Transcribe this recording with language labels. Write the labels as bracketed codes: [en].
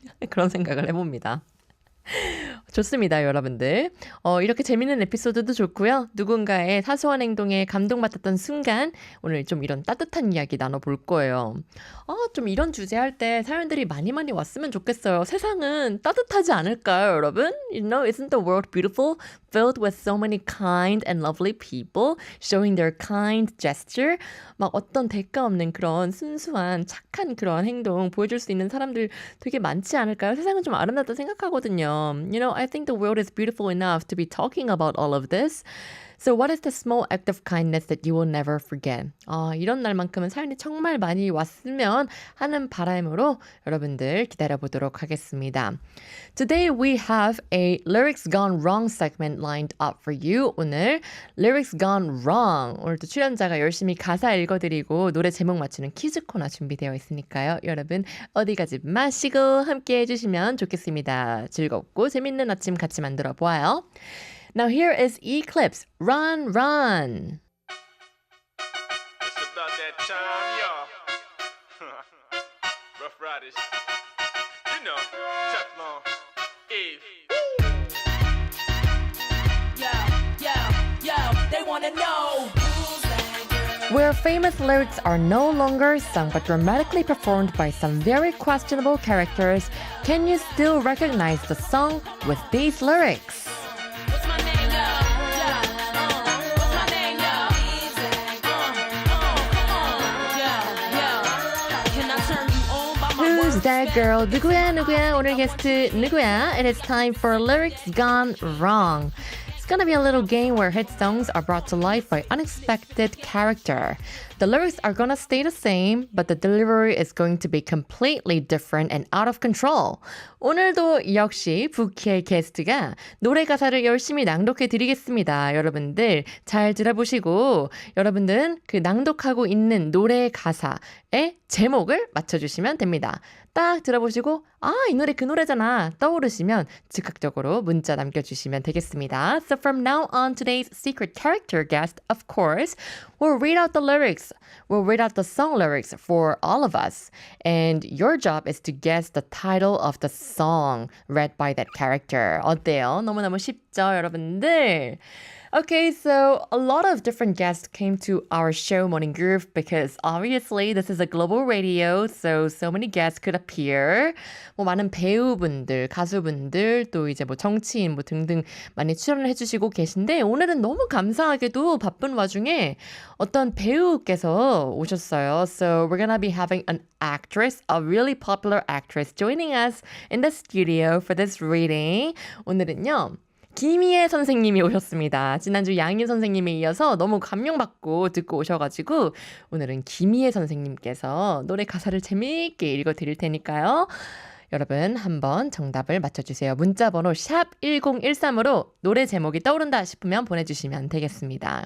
[ko] 그런 생각을 해봅니다. 좋습니다, 여러분들. 이렇게 재밌는 에피소드도 좋고요. 누군가의 사소한 행동에 감동받았던 순간 오늘 좀 이런 따뜻한 이야기 나눠볼 거예요. 좀 이런 주제 할 때 사연들이 많이 왔으면 좋겠어요. 세상은 따뜻하지 않을까요, 여러분? [en] You know, isn't the world beautiful? Filled with so many kind and lovely people showing their kind gesture. [ko] 막 어떤 대가 없는 그런 순수한 착한 그런 행동 보여줄 수 있는 사람들 되게 많지 않을까요? 세상은 좀 아름답다 생각하거든요. [en] You know, I think the world is beautiful enough to be talking about all of this. So what is the small act of kindness that you will never forget? [ko] 이런 날만큼은 사연이 정말 많이 왔으면 하는 바람으로 여러분들 기다려보도록 하겠습니다. [en] Today we have a Lyrics Gone Wrong segment lined up for you. [ko] 오늘 Lyrics Gone Wrong. 오늘도 출연자가 열심히 가사 읽어드리고 노래 제목 맞추는 퀴즈 코너 준비되어 있으니까요. 여러분 어디 가지 마시고 함께 해주시면 좋겠습니다. 즐겁고 재밌는 아침 같이 만들어 보아요. [en] Now here is Eclipse, Run, Run. It's about that time, y'all. Rough Riders. You know, Teflon, Eve. wanna know who's that girl? Where famous lyrics are no longer sung but dramatically performed by some very questionable characters, can you still recognize the song with these lyrics? What's my name, though? Yeah, what's my name, though? Yeah. Can I turn you on by my Who's words? that girl? [ko] 누구야? 오늘 게스트 누구야? [en] It is time for Lyrics Gone Wrong. It's gonna be a little game where hit songs are brought to life by unexpected character. The lyrics are gonna stay the same, but the delivery is going to be completely different and out of control. [ko] 오늘도 역시 부키의 게스트가 노래 가사를 열심히 낭독해 드리겠습니다. 여러분들 잘 들어보시고 여러분들은 그 낭독하고 있는 노래 가사의 제목을 맞춰주시면 됩니다. 딱 들어보시고 이 노래 그 노래잖아 떠오르시면 즉각적으로 문자 남겨주시면 되겠습니다. [en] So from now on, today's secret character guest, of course, will read out the lyrics. We'll read out the song lyrics for all of us. And your job is to guess the title of the song read by that character. [ko] 어때요? 너무너무 쉽죠, 여러분들? [en] Okay, so a lot of different guests came to our show Morning Groove because obviously this is a global radio, so many guests could appear. [ko] 뭐 많은 배우분들, 가수분들, 또 이제 뭐 정치인 뭐 등등 많이 출연을 해주시고 계신데 오늘은 너무 감사하게도 바쁜 와중에 어떤 배우께서 오셨어요. [en] So we're gonna be having an actress, a really popular actress, joining us in the studio for this reading. [ko] 오늘은요. 김희애 선생님이 오셨습니다. 지난주 양희 선생님에 이어서 너무 감명받고 듣고 오셔가지고 오늘은 김희애 선생님께서 노래 가사를 재미있게 읽어드릴 테니까요. 여러분 한번 정답을 맞춰주세요. 문자번호 샵 1013으로 노래 제목이 떠오른다 싶으면 보내주시면 되겠습니다.